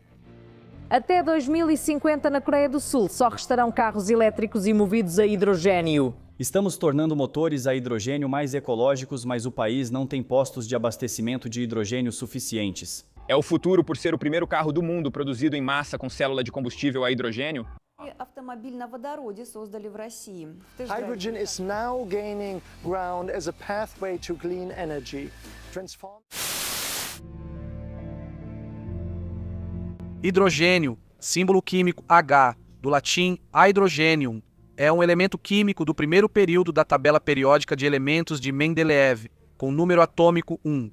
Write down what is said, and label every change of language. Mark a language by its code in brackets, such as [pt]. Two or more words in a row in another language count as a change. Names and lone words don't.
[pt] Até 2050, na Coreia do Sul, só restarão carros elétricos e movidos a hidrogênio. Estamos tornando motores a hidrogênio mais ecológicos, mas o país não tem postos de abastecimento de hidrogênio suficientes. É o futuro por ser o primeiro carro do mundo produzido em massa com célula de combustível a hidrogênio? [ru] Автомобиль на водороде создали в России. [en] Hydrogen is now gaining ground as a pathway to clean energy. [pt] Hidrogênio, símbolo químico H, do latim hydrogenium, é um elemento químico do primeiro período da tabela periódica de elementos de Mendeleev, com número atômico 1.